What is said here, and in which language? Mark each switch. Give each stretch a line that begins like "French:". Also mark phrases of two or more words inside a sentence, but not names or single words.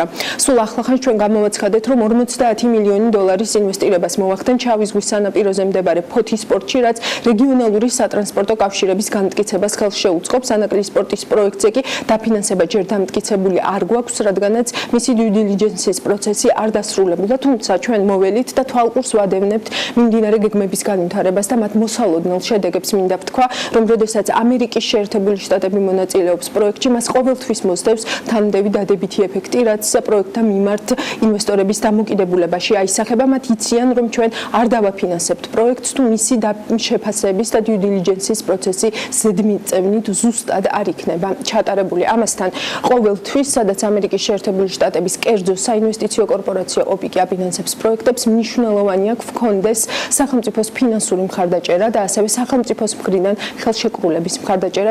Georgian: სულ ახლახანს ჩვენ გამოვაცხადეთ, რომ 50 მილიონი დოლარის ინვესტირებას მოახდენ ჩავის ზღვის სანაპიროზე მდებარე ფოთის პორტში, რაც რეგიონალური სატრანსპორტო კავშირების განმტკიცებას ხელს შეუწყობს. ანაკლის პორტის პროექტზე კი დაფინანსება ჯერ დამტკიცებული არ გვაქვს, რადგანაც მისი
English: due diligence-
Georgian: ის პროცესი არ დასრულებულა, თუმცა ჩვენ მოველით და თვალყურს ვადევნებთ მიმდინარე გეგმების განვითარებას და მათ მოსალოდნელ შედეგებს მინდა ვთქვა, რომ როდესაც ამერიკის შეერთებული შტატები მონაწილეობს პროექტში, მას ყოველთვის მოსდევს თანმდევი დადებითი ეფექტი, რაც პროექტთა მიმართ ინვესტორების დამოკიდებულებაში აისახება. მათ იციან, რომ ჩვენ არ დავაფინანსებთ პროექტს, თუ მისი შეფასების და
English: due diligence-
Georgian: ის პროცესი ზედმიწევნით ზუსტად არ იქნება ჩატარებული. ამასთან ყოველთვის, სადაც ამერიკის შეერთებული შტატების კერძო საინვესტიციო კორპორაცია ოპიკი აფინანსებს პროექტებს, მნიშვნელოვანია გვქონდეს სახელმწიფოს ფინანსური მხარდაჭერა და ასევე სახელმწიფოს მხრიდან ხელშეკრულების მხარდაჭერა.